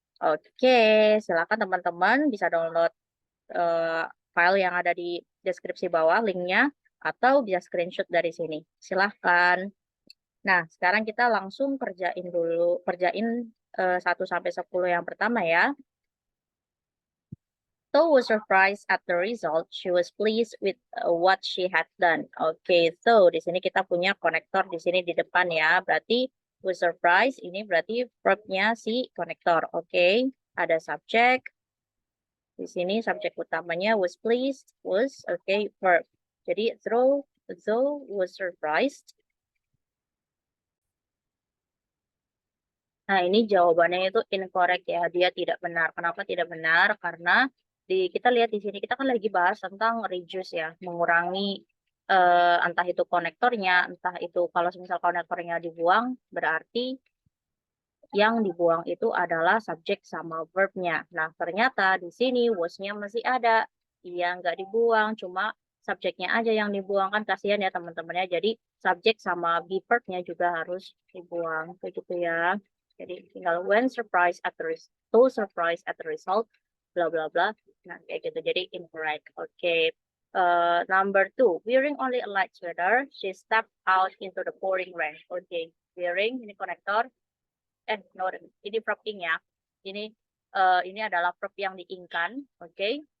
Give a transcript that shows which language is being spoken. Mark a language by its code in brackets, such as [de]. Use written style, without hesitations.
[id] Oke, silakan teman-teman bisa download eh, file yang ada di deskripsi bawah linknya atau bisa screenshot dari sini. Silahkan. Nah, sekarang kita langsung kerjain 1 sampai 10 yang pertama ya. [en] Though was surprised at the result, she was pleased with what she had done. [id] Oke, so di sini kita punya konektor di sini di depan ya. Berarti [en] was surprised [id] ini berarti verbnya si konektor. Oke, ada subject. Di sini subjek utamanya [en] was pleased, [id] was, okay, verb. Jadi [en] though was surprised. [id] Nah, ini jawabannya itu incorrect ya. Dia tidak benar. Kenapa tidak benar? Karena kita lihat di sini kita kan lagi bahas tentang reduce ya, mengurangi entah itu konektornya, entah itu kalau misal konektornya dibuang, berarti yang dibuang itu adalah subjek sama verbnya. Nah, ternyata di sini was-nya masih ada. Dia nggak dibuang, cuma subjeknya aja yang dibuang. Kan kasihan ya teman-temannya. Jadi subjek sama be verbnya juga harus dibuang. Begitu ya. Jadi tinggal [en] when surprised at the result, so surprised at the result, bla bla [id] bla. Nah, kayak gitu. Jadi incorrect. Oke. [en] Number two, wearing only a light sweater, she stepped out into the pouring rain. [id] Oke, wearing ini konektor, no, ini verb ing ya. Ini adalah verb yang diingkan, oke.